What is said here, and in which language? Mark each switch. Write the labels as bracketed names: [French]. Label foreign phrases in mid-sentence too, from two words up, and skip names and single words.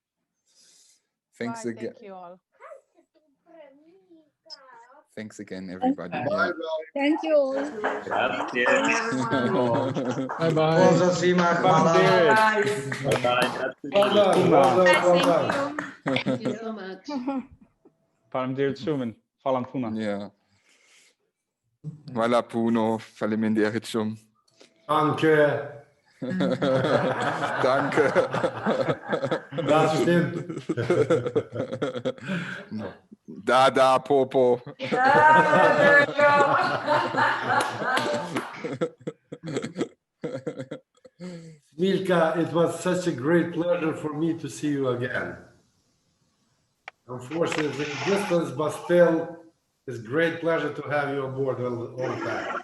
[English] Thanks again. Thank you all. Thanks again, everybody. Yeah. Thank you all. Grazie. Bye bye. [Croatian] Pozdrav svima, hvala. [English] Thank you so much. [Albanian] Faleminderit shumë. Falam puna. [Croatian] Ja. Hvala puno, [Albanian] faleminderit shumë. [German] Danke. Danke. Das stimmt. [Croatian] Da, Popo. [English] There we go. Smilka, it was such a great pleasure for me to see you again. Unfortunately, distance, but still, it's great pleasure to have you on board all the time.